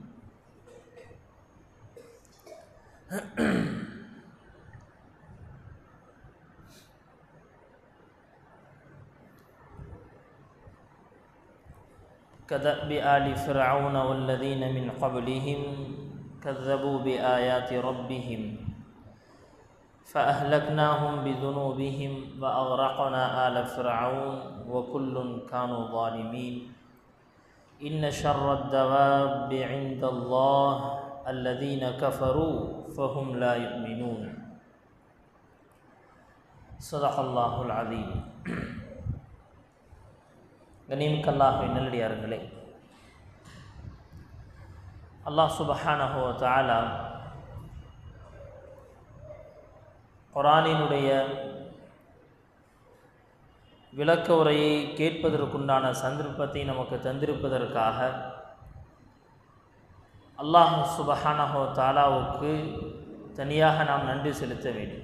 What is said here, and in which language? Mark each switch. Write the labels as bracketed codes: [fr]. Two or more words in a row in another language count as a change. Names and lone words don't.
[ar] كدأب آل فرعون والذين من قبلهم كذبوا بآيات ربهم فأهلكناهم بذنوبهم وأغرقنا آل فرعون وكل كانوا ظالمين. إن شر الدواب عند الله الذين كفروا فهم لا يؤمنون. صدق الله العظيم. [ta] கண்ணியமிக்கல்லாஹ்வின் நல்லடியார்களே, [ar] الله سبحانه وتعالى [ta] குர்ஆனினுடைய விளக்க உரையை கேட்பதற்குண்டான சந்தர்ப்பத்தை நமக்கு தந்திருப்பதற்காக அல்லாஹ் சுப்ஹானஹு வ தஆலாவுக்கு தனியாக நாம் நன்றி செலுத்த வேண்டும்.